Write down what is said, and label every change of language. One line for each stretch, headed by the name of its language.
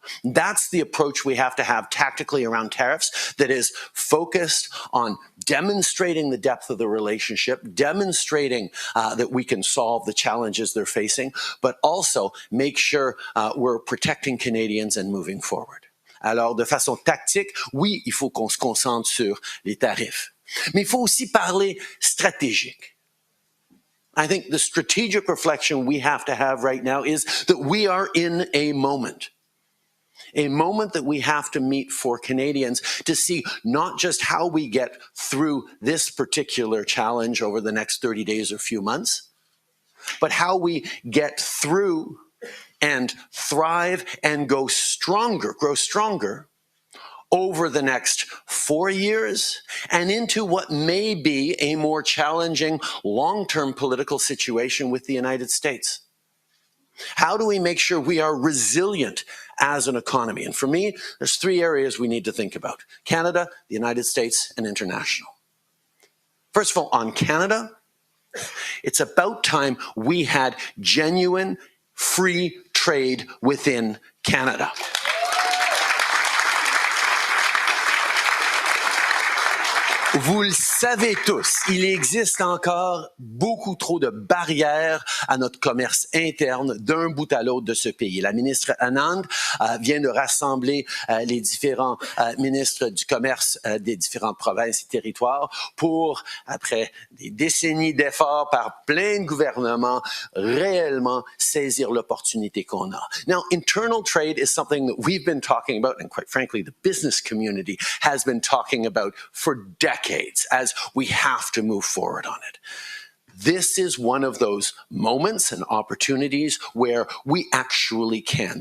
English: That's the approach we have to have tactically around tariffs, that is focused on demonstrating the depth of the relationship, demonstrating that we can solve the challenges they're facing, but also make sure we're protecting Canadians and moving forward.
French: Alors, de façon tactique, oui, il faut qu'on se concentre sur les tarifs. Mais il faut aussi parler stratégique.
English: I think the strategic reflection we have to have right now is that we are in a moment that we have to meet for Canadians to see not just how we get through this particular challenge over the next 30 days or few months, but how we get through and thrive and grow stronger over the next 4 years and into what may be a more challenging long-term political situation with the United States. How do we make sure we are resilient as an economy? And for me, there's 3 areas we need to think about: Canada, the United States, and international. First of all, on Canada, it's about time we had genuine free trade within Canada.
French: Vous le savez tous, il existe encore beaucoup trop de barrières à notre commerce interne d'un bout à l'autre de ce pays. La ministre Anand vient de rassembler les différents ministres du commerce des différentes provinces et territoires pour, après des décennies d'efforts par plein de gouvernements, réellement saisir l'opportunité qu'on a.
English: Now, internal trade is something that we've been talking about, and quite frankly, the business community has been talking about for decades, as we have to move forward on it. This is one of those moments and opportunities where we actually can.